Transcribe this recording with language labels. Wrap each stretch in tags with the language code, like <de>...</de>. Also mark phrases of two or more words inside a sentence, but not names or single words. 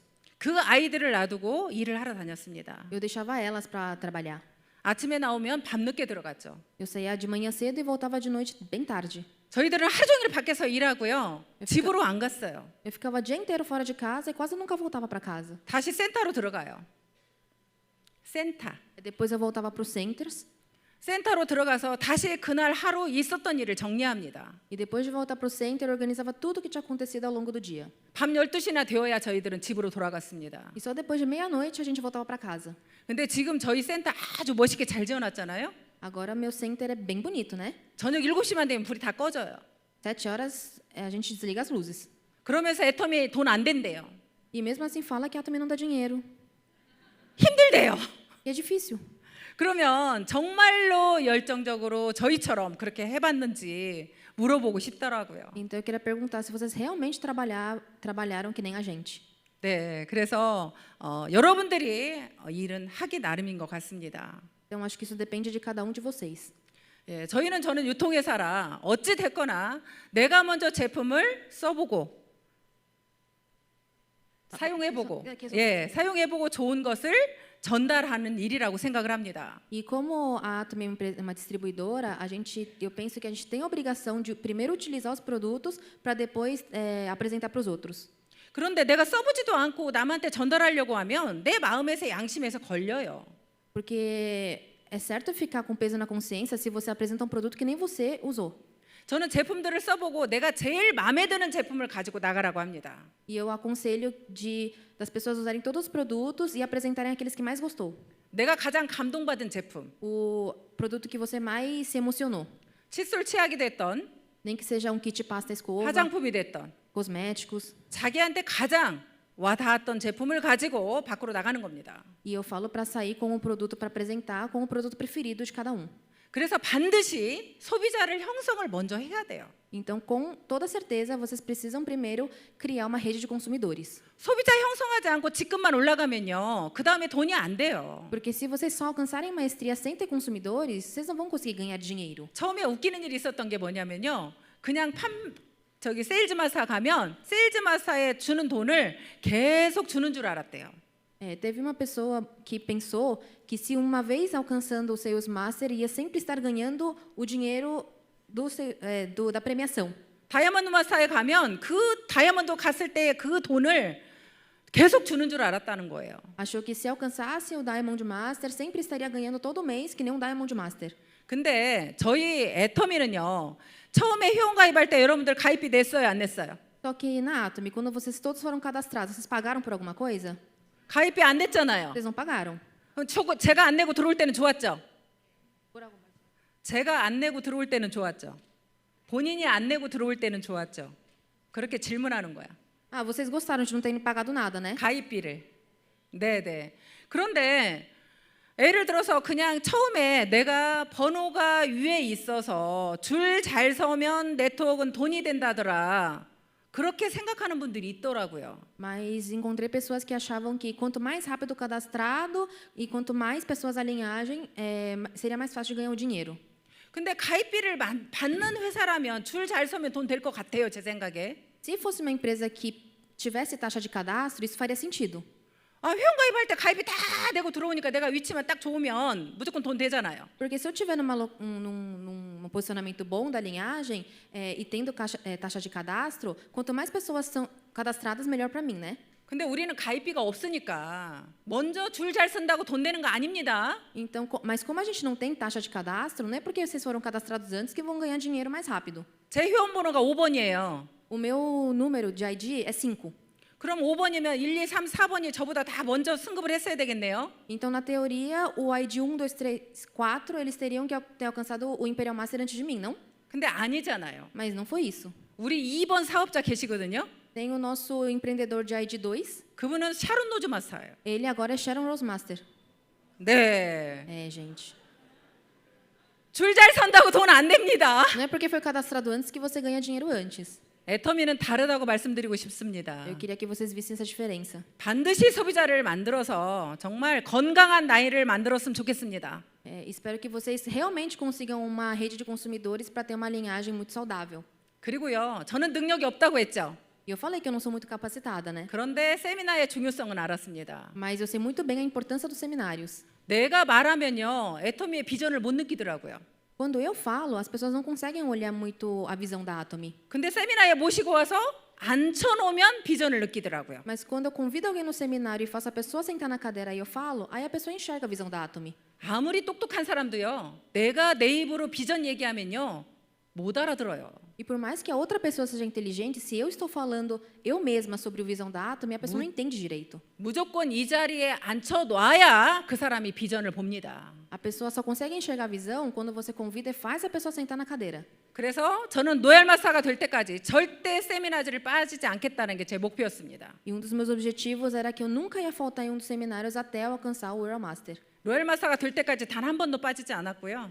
<ko>그 아이들을 놔두고 일을 하러 다녔습니다.</ko> <pt>Eu deixava elas para trabalhar.</pt> <ko>아침에 나오면 밤늦게 들어갔죠.</ko> <pt>Eu saía de manhã cedo e voltava de noite bem tarde.</pt> <ko>저희들은 하루 종일 밖에서 일하고요, 집으로 안 갔어요.</ko> <pt>Eu ficava o dia inteiro fora de casa e quase nunca voltava para casa.</pt> <ko>다시 센터로 들어가요. 센터.</ko> <pt>Depois eu voltava para os centers</pt> <ko>센터로 들어가서 다시 그날 하루 있었던 일을 정리합니다.</ko> <pt>e depois de voltar para o center eu organizava tudo o que tinha acontecido ao longo do dia.</pt> <ko>밤 12시나 되어야 저희들은 집으로 돌아갔습니다.</ko> <pt>E só depois de meia-noite a gente voltava para casa.</pt> <ko>근데 지금 저희 센터 아주 멋있게 잘 지어놨잖아요.</ko> <pt>Agora meu center é bem bonito, né?</pt> <ko>저녁 7시만 되면 불이 다 꺼져요.</ko> <pt>7 horas a gente desliga as luzes.</pt> <ko>그러면서 애터미 돈 안 된대요.</ko> <pt>E mesmo assim fala que a Atomy não dá dinheiro.</pt> <ko>힘들대요.</ko> <pt>E é difícil.</pt> <ko>그러면 정말로 열정적으로 저희처럼 그렇게 해봤는지 물어보고 싶더라고요.</ko> <pt>Então eu queria perguntar se vocês realmente trabalharam que nem a gente.</pt> <ko>네, 그래서 여러분들이 일은 하기 나름인 것 같습니다.</ko> <pt>Então acho que isso depende de cada um de vocês.</pt> <ko>예, 저는 유통회사라 어찌 됐거나 내가 먼저 제품을 써보고 사용해보고 사용해보고 좋은 것을 전달하는 일이라고 생각을 합니다.</ko> <pt>E como a Atomy é uma distribuidora, eu penso que a gente tem a obrigação de primeiro utilizar os produtos para depois apresentar para os outros.</pt> <ko>그런데 내가 써보지도 않고 남한테 전달하려고 하면 내 마음에서 양심에서 걸려요.</ko> <pt>Porque é certo ficar com peso na consciência se você apresenta um produto que nem você usou.</pt> <ko>저는 제품들을 써보고 내가 제일 마음에 드는 제품을 가지고 나가라고 합니다.</ko> <pt>E eu aconselho das pessoas usarem todos os produtos e apresentarem aqueles que mais gostou.</pt> <ko>내가 가장 감동받은 제품.</ko> <pt>O produto que você mais se emocionou.</pt> <ko>칫솔 치약이 됐던,</ko> <pt>Nem que seja um kit pasta escova,</pt> <ko>화장품이 됐던,</ko> <pt>cosméticos.</pt> <ko>자기한테 가장 와닿았던 제품을 가지고 밖으로 나가는 겁니다.</ko> <pt>E eu falo para sair com o produto para apresentar com o produto preferido de cada um.</pt> <ko>그래서 반드시 소비자를 형성을 먼저 해야 돼요.</ko> <pt>Então, com toda certeza, vocês precisam primeiro criar uma rede de consumidores.</pt> <ko>소비자 형성하지 않고 직급만 올라가면요, 그 다음에 돈이 안 돼요.</ko> <pt>Porque se vocês só alcançarem maestria sem ter consumidores, vocês não vão conseguir ganhar dinheiro.</pt> <ko>처음에 웃기는 일이 있었던 게 뭐냐면요, 그냥 세일즈 마스터 가면 세일즈 마스터에 주는 돈을 계속 주는 줄 알았대요.</ko> <pt>Teve uma pessoa que pensou que se uma vez alcançando o Sales Master ia sempre estar ganhando o dinheiro da premiação.</pt> <ko>다이아몬드 마스터에 가면 그 다이아몬드 갔을 때 그 돈을 계속 주는 줄 알았다는 거예요.</ko> <pt>Achou que se alcançasse o Diamond Master sempre estaria ganhando todo mês que nem um Diamond Master.</pt> <ko>근데 저희 애터미는요, 처음에 회원 가입할 때 여러분들 가입비 냈어요, 안 냈어요?</ko> <pt>Só que na Atomy, quando vocês todos foram cadastrados, vocês pagaram por alguma coisa?</pt> <ko>가입비 안 냈잖아요.</ko> <pt>Vocês não pagaram.</pt> <ko>제가 안 내고 들어올 때는 좋았죠. 제가 안 내고 들어올 때는 좋았죠. 본인이 안 내고 들어올 때는 좋았죠. 그렇게 질문하는 거야.</ko> <pt>Ah, vocês gostaram de não terem pagado nada, né?</pt> <ko>가입비를. 네네. 그런데 예를 들어서 그냥 처음에 내가 번호가 위에 있어서 줄 잘 서면 네트워크는 돈이 된다더라. 그렇게 생각하는 분들이 있더라고요.</ko> <pt>Mas encontrei pessoas que achavam que quanto mais rápido cadastrado e quanto mais pessoas alinhagem, seria mais fácil de ganhar o dinheiro.</pt> <ko>근데 가입비를 받는 회사라면 줄 잘 서면 돈 될 것 같아요, 제 생각에.</ko> <pt>Se fosse uma empresa que tivesse taxa de cadastro, isso faria sentido.</pt> <ko>아, 회원 가입할 때 가입이 다 되고 들어오니까 내가 위치만 딱 좋으면 무조건 돈 되잖아요.</ko> <pt>Porque se eu tiver num posicionamento bom da linhagem e tendo taxa de cadastro, quanto mais pessoas são cadastradas, melhor para mim, né?</pt> <ko>근데 우리는 가입비가 없으니까 먼저 줄 잘 쓴다고 돈 내는 거 아닙니다.</ko> <pt>Então, mas como a gente não tem taxa de cadastro, não é porque vocês foram cadastrados antes que vão ganhar dinheiro mais rápido.</pt> <ko>제 회원 번호가 5번이에요.</ko> <pt>O meu número de ID é 5.</pt> <ko>그럼 5번이면 1, 2, 3, 4번이 저보다 다 먼저 승급을 했어야 되겠네요.</ko> <pt>Então, na teoria, o ID 1, 2, 3, 4, eles teriam que ter alcançado o Imperial Master antes de mim, não?</pt> <ko>근데 아니잖아요.</ko> <pt>Mas não foi isso.</pt> <ko>우리 2번 사업자 계시거든요.</ko> <pt>Tem o nosso empreendedor de ID 2.</pt> <ko>그분은 샤론 노즈 마스터예요.</ko> <pt>Ele agora é Sharon Rose Master.</pt> <ko>네.</ko> <pt>É, gente.</pt> <ko>줄 잘 선다고 돈 안 냅니다.</ko> <pt>Não é porque foi cadastrado antes que você ganha dinheiro antes.</pt> <ko>애터미는 다르다고 말씀드리고 싶습니다.</ko> <pt>Eu queria que vocês vissem essa diferença.</pt> <ko>반드시 소비자를 만들어서 정말 건강한 나이를 만들었으면 좋겠습니다.</ko> <pt>Espero que vocês realmente consigam uma rede de consumidores para ter uma linhagem muito saudável.</pt> <ko>그리고요, 저는 능력이 없다고 했죠.</ko> <pt>E eu falei que eu não sou muito capacitada, né?</pt> <ko>그런데 세미나의 중요성은 알았습니다.</ko> <pt>Mas eu sei muito bem a importância dos seminários.</pt> <ko>내가 말하면요, 애터미의 비전을 못 느끼더라고요.</ko> <pt>Quando eu falo, as pessoas não conseguem olhar muito a visão da Atomy.</pt> <ko>근데 세미나에 모시고 와서 앉혀놓으면 비전을 느끼더라고요.</ko> <pt>Mas quando eu convido alguém no seminário e faço a pessoa sentar na cadeira e eu falo, aí a pessoa enxerga a visão da Atomy.</pt> <ko>아무리 똑똑한 사람도요, 내가 내 입으로 비전 얘기하면요, 못 알아들어요.</ko> <pt>E por mais que a outra pessoa seja inteligente, se eu estou falando eu mesma sobre o visão da Atomy, a pessoa não entende direito.</pt> <ko>무조건 이 자리에 앉혀놔야 그 사람이 비전을 봅니다.</ko> <pt>A pessoa só consegue enxergar a visão quando você convida e faz a pessoa sentar na cadeira.</pt> <ko>그래서 저는 노엘 마스터가 될 때까지 절대 세미나즈를 빠지지 않겠다는 게 제 목표였습니다.</ko> <pt>E um dos meus objetivos era que eu nunca ia faltar em um dos seminários até eu alcançar o Royal Master.</pt> <ko>로얄 마스터가 될 때까지 단 한 번도 빠지지 않았고요.</ko>